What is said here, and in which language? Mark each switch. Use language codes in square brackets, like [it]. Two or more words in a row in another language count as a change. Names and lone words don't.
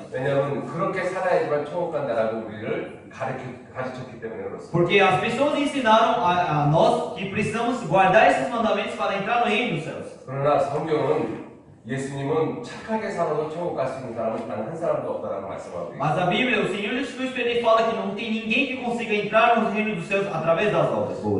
[ko] 왜냐하면 그렇게 살아야지만 천국 간다라고 우리를 가르쳤기 때문에 그렇습니다. [pt] Porque as pessoas ensinaram a nós que precisamos guardar esses mandamentos para entrar no reino dos céus. [ko] 그러나 성경은 예수님은 착하게 살아도 천국 갈 수 있는 사람은 단 한 사람도 없다라고 말씀하고 있습니다. [pt] Mas a Bíblia, o Senhor Jesus Cristo, ele fala que não tem ninguém que consiga entrar no reino dos céus através das obras boas.